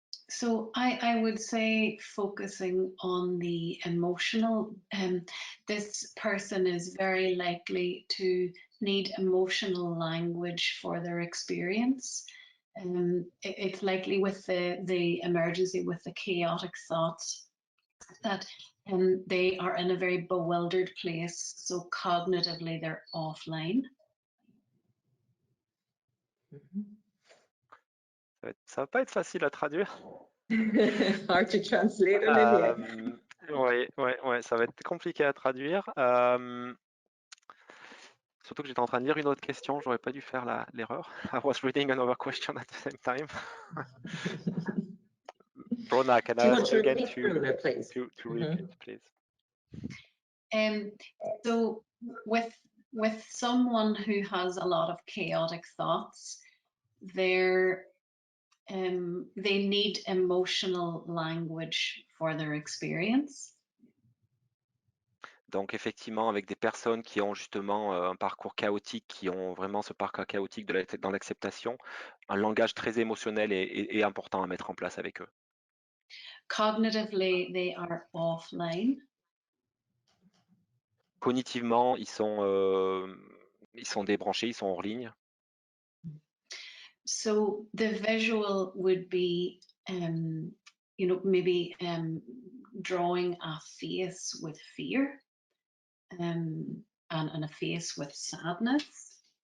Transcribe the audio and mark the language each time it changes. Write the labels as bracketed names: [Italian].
[English] So I would say focusing on the emotional, this person is very likely to need emotional language for their experience. It's likely with the emergency, with the chaotic thoughts, that they are in a very bewildered place. So cognitively, they're offline. [French] Ça va pas être facile à traduire. [English] Hard to translate, Olivia. [French] Oui, ça va être compliqué à traduire. Surtout que j'étais en train de lire une autre question, j'aurais pas dû faire l'erreur. [English] I was reading another question at the same time. Bruna, can I ask you again Bruna, please? to repeat, please? So with someone who has a lot of chaotic thoughts, they need emotional language for their experience. [French] Donc effectivement, avec des personnes qui ont justement un parcours chaotique, qui ont vraiment ce parcours chaotique dans l'acceptation, un langage très émotionnel est important à mettre en place avec eux. [English] Cognitively, they are offline. [French] Cognitivement, ils sont débranchés, ils sont hors ligne. [English] So the visual would be, maybe drawing a face with fear, and a face with sadness.